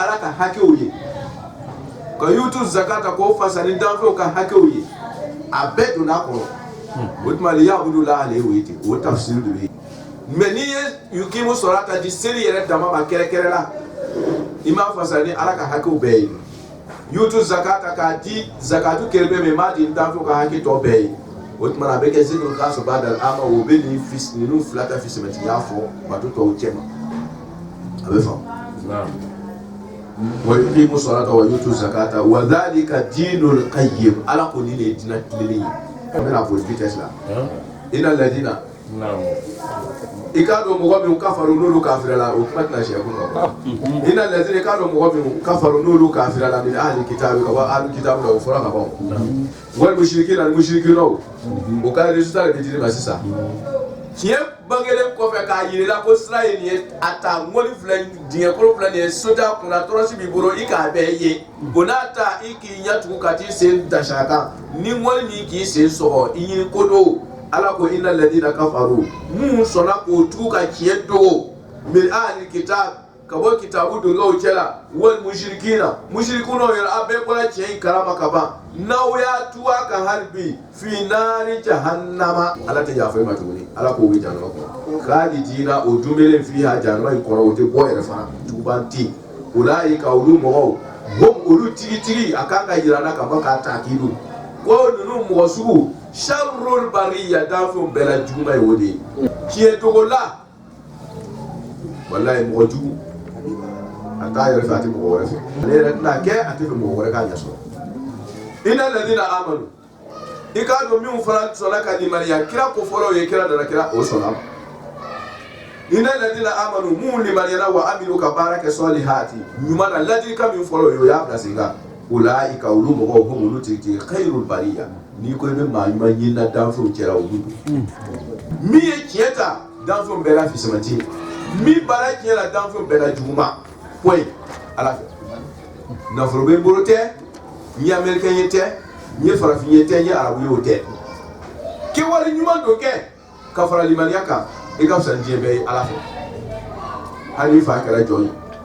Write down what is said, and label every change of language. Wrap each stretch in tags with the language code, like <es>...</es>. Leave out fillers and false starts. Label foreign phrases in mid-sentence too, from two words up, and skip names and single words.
<bm>ala ka hakɛw ye ka</bm> <ar>يؤتوا الزكاة</ar> <bm>k'o fasali danfɛnw ka hakɛw ye a bɛɛ donna a kɔnɔ o tuma liya'budullah ale y'o ye ten o tafsiri de bɛ yen mais n'i ye</bm> <ar>يقيموا الصلاة</ar> <bm>di seli yɛrɛ dama ma kɛrɛkɛrɛ la i m'a fasali ni ala ka hakɛw bɛɛ ye</bm> <ar>يؤتوا الزكاة</ar> <bm>k'a di zakatu kɛrɛ bɛɛ mais i m'a di danfɛnw ka hakɛ tɔ bɛɛ ye o tuma a bɛ kɛ</bm> <ar>ذكر الخاص بعد العام</ar> <bm>o bɛ ninnu fila ta fisamatiya fɔ bato tɔw cɛ ma a bɛ faamu</bm> <ar>ويقيموا الصلاة ويؤتوا الزكاة وذلك دين القيمة</ar> <bm>ala ko ni ne diinɛ tilenlen ye an bɛna fɔ vitesse la</bm> <ar>إن الذين</ar> <bm>i k'a dɔn mɔgɔ min kafaru n'olu kafira la o kuma tɛna siɲɛ kun kan</bm> <ar>إن الذين</ar> <bm>i k'a dɔn mɔgɔ min kafaru n'olu kafira la</bm> <ar>من أهل الكتاب</ar> <bm>ka bɔ ahli kitabi la o fɔra ka ban</bm> <ar>والمشركين</ar> <bm>ni mushrikinaw o ka résultat de dira ma sisan tiɲɛ bangelen kɔfɛ k'a yirila ko sira ye nin ye a ta ŋɔni filɛ dingɛ kolo filɛ nin ye soja kunna tɔrɔsi b'i bolo i k'a bɛɛ ye o n'a ta i k'i ɲɛ tugu ka t'i sen dasi a kan ni ŋɔni min k'i sen sɔgɔ i ɲini ko do ala ko</bm> <ar>إن الذين كفروا</ar> <bm>mun sɔnna k'o tugu ka tiɲɛ dogo</bm> <ar>من أهل الكتاب</ar> <bm>ka bɔ kitabu dongaw cɛ la</bm> <ar>والمشركين</ar> <bm>mushrikunaw yɛrɛ a bɛɛ bɔra tiɲɛ in kalama ka ban n'aw y'a tugu a kan hali bi</bm> <ar>في نار جهنم</ar> <bm>ala tɛ yafa i ma tuguni ala k'o bɛ jahanama kɔnɔ khalidina o dunbelen fiha jahanama in kɔnɔ o tɛ bɔ yɛrɛ fana tuguban tɛ ulaika olu mɔgɔw hum olu tigitigi a kan ka yira na ka bɔ k'a taakidu ko ninnu mɔgɔ sugu</bm> <ar>شر البرية</ar> <bm>danfɛnw bɛɛ la juguman ye o de ye tiɲɛ dogo la walayi mɔgɔ jugu a t'a yɛrɛ fɛ a tɛ mɔgɔ wɛrɛ fɛ ale yɛrɛ tɛna kɛ a tɛ fɛ mɔgɔ wɛrɛ k'a ɲɛ sɔrɔ</bm> <ar>إن الذين آمنوا</ar> <bm>i k'a dɔn minnu fana sɔnna ka limaniya kira ko fɔlɔ ye kira nana kira o sɔnna ma</bm> <ar>إن الذين آمنوا</ar> <bm>mun limaniyana</bm> <ar>وعملوا</ar> <bm>ka baara kɛ salihati ɲuman na ladilikan min fɔlɔ ye o y'a bila sen kan ulaika olu mɔgɔw hum olu tigi</bm> <ar>خير البرية</ar> <bm>n'i ko i bɛ maa ɲuman ɲini na danfɛnw cɛla olu don min ye tiɲɛ ta danfɛnw bɛɛ la fisamati min baara tiɲɛ la danfɛnw bɛɛ la juguman point ala fɛ nafolo bɛ n bolo tɛ n ye amɛrikɛn ye tɛ n ye farafin ye tɛ n ye arabu ye o tɛ kɛwale ɲuman dɔ kɛ ka fara limaniya kan i ka fisa ni diɲɛ bɛɛ ye ala fɛ halifa kɛra jɔn ye</bm>